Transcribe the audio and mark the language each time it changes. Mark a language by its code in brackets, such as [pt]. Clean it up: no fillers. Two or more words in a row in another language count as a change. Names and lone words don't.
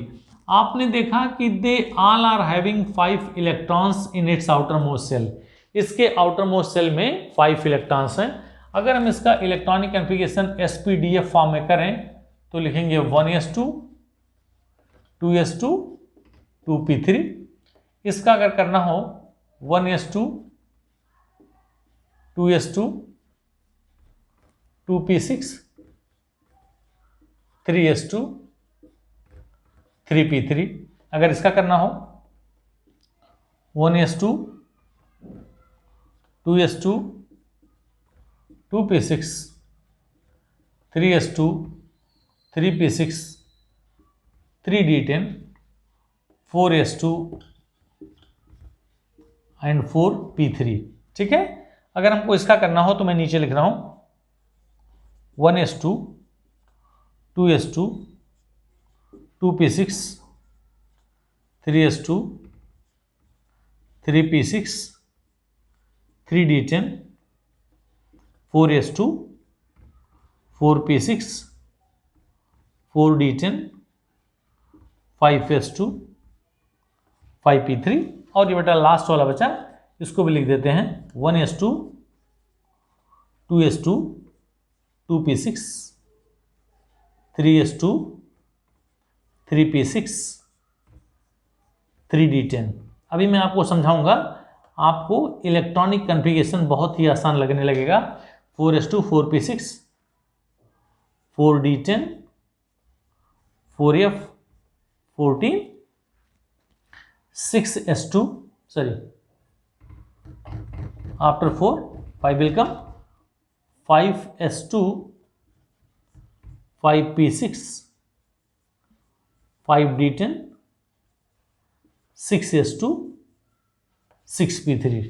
[hi] आपने देखा कि [en] they all are having 5 electrons in its outer most shell, [hi] इसके [en] outer most shell [hi] में 5 इलेक्ट्रॉन्स हैं। अगर हम इसका [en] electronic configuration [hi] SPDF फॉर्म में करें तो लिखेंगे 1s2, 2s2, 2p3। इसका अगर करना हो 1s2, 2s2, 2p6, 3s2, 3p3। अगर इसका करना हो 1s2, 2s2, 2p6, 3s2, 3p6, 3d10, 4s2 एंड 4p3। ठीक है, अगर हमको इसका करना हो तो मैं नीचे लिख रहा हूं 1s2, 2s2, 2p6, 3s2, 3p6, 3d10, 4s2, 4p6, 4d10, 5s2, 5p3 और ये बेटा लास्ट वाला बचा, इसको भी लिख देते हैं 1s2, 2s2, 2p6, 3s2, 3p6, 3d10। अभी मैं आपको समझाऊंगा, आपको [en] electronic configuration [hi] बहुत ही आसान लगने लगेगा। 4s2, 4p6, 4d10, 4f, 14, 6s2, [en] sorry, after 4, 5 will come, 5s2, 5p6, 5d10, 6s2, 6p3।